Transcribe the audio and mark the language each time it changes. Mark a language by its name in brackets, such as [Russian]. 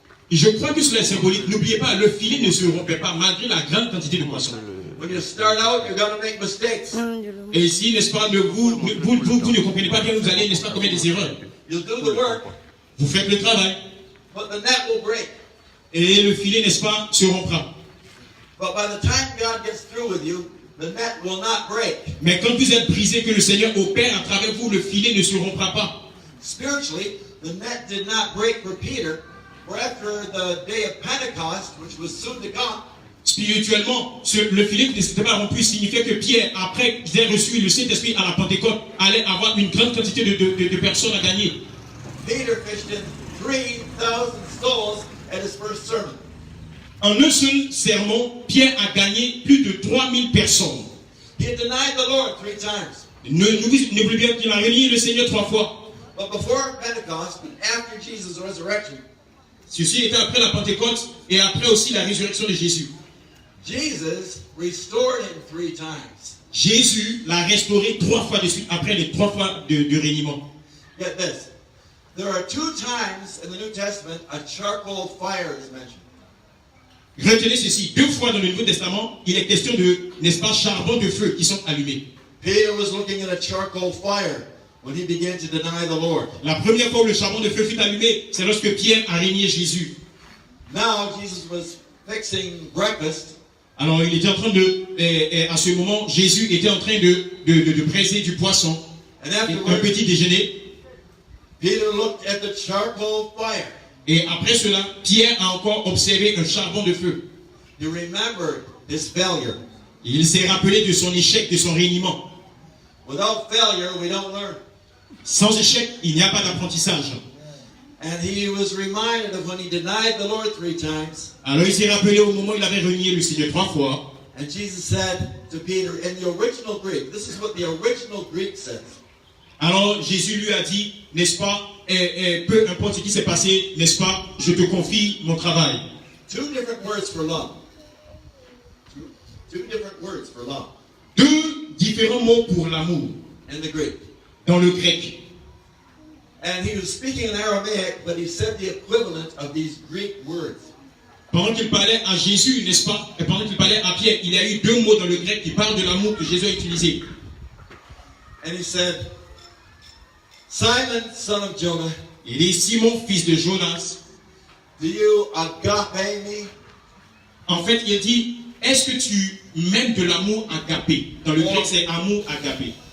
[French] Et je crois que cela est symbolique. N'oubliez pas, le filet ne se rompait pas malgré la grande quantité de poissons. [English] When you start out, you're going to make mistakes. [French] Et si, n'est-ce pas, vous ne comprenez pas bien, vous allez, n'est-ce pas, commettre des erreurs. [English] You'll do the work, [French] Vous faites le travail. [English] but the net will break. [French] Et le filet, n'est-ce pas, se rompra. [English] But by the time God gets through with you, the net will not break. [French] Mais quand vous êtes brisé, que le Seigneur opère à travers vous, le filet ne se rompra pas. [English] Spiritually, the net did not break for Peter, for after the day of Pentecost, which was soon to come, [French] Spirituellement, le filet qui ne s'était pas rompu signifiait que Pierre, après qu'il ait reçu le Saint-Esprit à la Pentecôte, allait avoir une grande quantité de personnes à gagner. [English] Peter fished in 3,000 souls at his first sermon. [French] En un seul sermon, Pierre a gagné plus de 3000 personnes. [English] He had denied the Lord 3 times. [French] N'oubliez bien qu'il a renié le Seigneur 3 fois. [English] But before Pentecost and after Jesus' resurrection, [French] Ceci était après la Pentecôte et après aussi la résurrection de Jésus. [English] Jesus restored him 3 times. [French] Jésus l'a restauré 3 fois de suite, après les 3 fois de reniement. [English] Get this. There are 2 times in the New Testament a charcoal fire is mentioned. [French] Retenez ceci, 2 fois dans le Nouveau Testament, il est question de, n'est-ce pas, charbon de feu qui sont allumés. [English] Peter was looking at a charcoal fire when he began to deny the Lord. [French] La première fois où le charbon de feu fut allumé, c'est lorsque Pierre a renié Jésus. [English] Now Jesus was fixing breakfast. [French] Alors il était en train de, à ce moment, Jésus était en train de braiser du poisson, [English] And [French] un [English] afterwards, [French] petit déjeuner. [English] Peter looked at the charcoal fire. [French] Et après cela, Pierre a encore observé un charbon de feu. [English] He remembered his failure. [French] Et il s'est rappelé de son échec, de son reniement. [English] Without failure, we don't learn. [French] Sans échec, il n'y a pas d'apprentissage. [English] And he was reminded of when he denied the Lord 3 times. [French] Alors il s'est rappelé au moment où il avait renié le Seigneur 3 fois. [English] And Jesus said to Peter, in the original Greek, this is what the original Greek says. [French] Alors Jésus lui a dit, n'est-ce pas, peu importe ce qui s'est passé, n'est-ce pas, je te confie mon travail. [English] 2 different words for love. Two different words for love [French] Deux différents mots pour l'amour [English] in the Greek. [French] dans le grec. [English] And he was speaking in Aramaic, but he said the equivalent of these Greek words. [French] Pendant qu'il parlait à Jésus, n'est-ce pas, et pendant qu'il parlait à Pierre, il y a eu 2 mots dans le grec qui parlent de l'amour que Jésus a utilisé. [English] And he said, Simon, son of Jonah, [French] Il dit, Simon, fils de Jonas. [English] do you agape me? [French] En fait, il dit, est-ce que tu m'aimes de l'amour agapé? Dans le grec, c'est amour agapé.